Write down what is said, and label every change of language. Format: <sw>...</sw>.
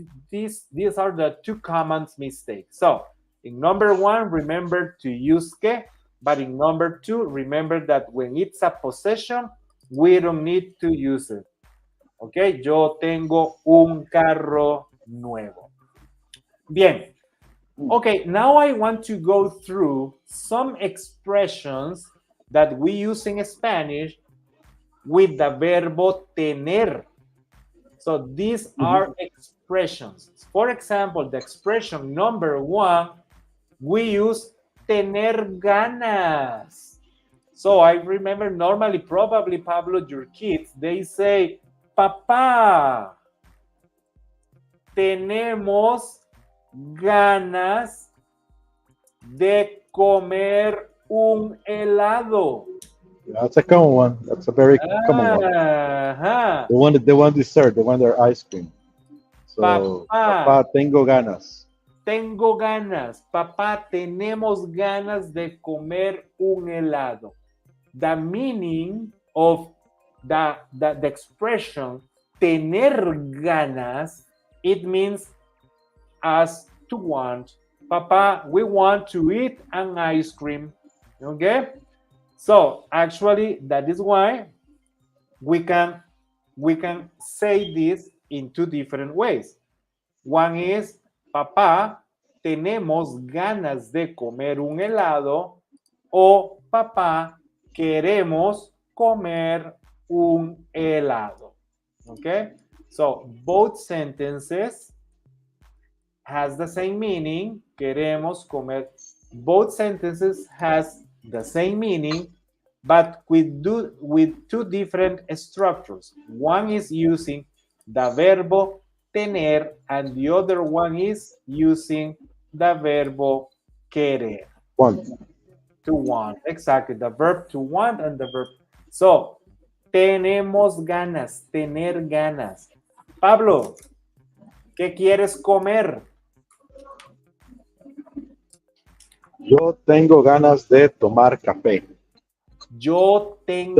<en>these are the two common mistakes. So in number one, remember to use que, but in number two, remember that when it's a possession, we don't need to use it.</en> <es>Ok, yo tengo un carro nuevo. Bien.</es> <en>Okay, now I want to go through some expressions that we use in Spanish with the verbo tener. So these are expressions. For example, the expression number one, we use tener ganas. So I remember normally, probably, Pablo, your kids, they say,</en> <es>papá, tenemos ganas de comer un helado.</es> <en>That's a common one. That's a very common one. Ajá. The one dessert, the one they're ice cream. So,</en> <es>Papá, papá, tengo ganas. tengo ganas. Papá, tenemos ganas de comer un helado.</es> <en>The meaning of the expression tener ganas, it means as to want. Papa, we want to eat an ice cream. Okay? So actually, that is why we can say this in two different ways. One is,</en> <es>papá, tenemos ganas de comer un helado, o papá, queremos comer un helado.</es> <en>Okay? So both sentences has the same meaning,</en> <es>queremos comer.</es> <en>Both sentences has the same meaning, but with two different structures. One is using the verbo tener, and the other one is using the verbo querer. One. To want, exactly. The verb to want and the verb.</en> <es>So, tenemos ganas, tener ganas. Pablo, ¿qué quieres comer? Yo tengo ganas de tomar café. Yo tengo</es>